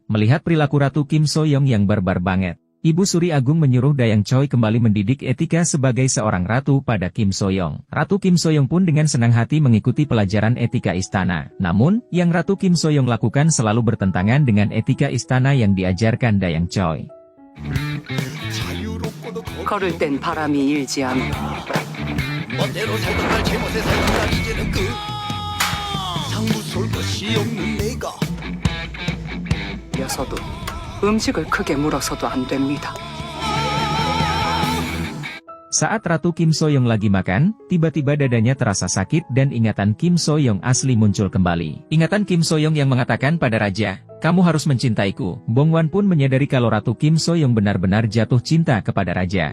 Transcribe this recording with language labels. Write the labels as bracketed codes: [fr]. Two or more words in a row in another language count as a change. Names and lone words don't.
[id] Melihat perilaku Ratu Kim Soyoung yang barbar banget, Ibu Suri Agung menyuruh Dayang Choi kembali mendidik etika sebagai seorang ratu pada Kim Soyoung. Ratu Kim Soyoung pun dengan senang hati mengikuti pelajaran etika istana. Namun, yang Ratu Kim Soyoung lakukan selalu bertentangan dengan etika istana yang diajarkan Dayang Choi. [ko] 걸을 땐 바람이 일지 않고 멋대로 살던 날 제멋에 살던 날 이제는 그 상부 쏠 것이 없는 내가 녀서도 음식을 크게 물어서도 안 됩니다. [id] Saat Ratu Kim Soyoung lagi makan, tiba-tiba dadanya terasa sakit dan ingatan Kim Soyoung asli muncul kembali. Ingatan Kim Soyoung yang mengatakan pada raja, kamu harus mencintaiku. Bongwan pun menyadari kalau Ratu Kim Soyoung benar-benar jatuh cinta kepada raja.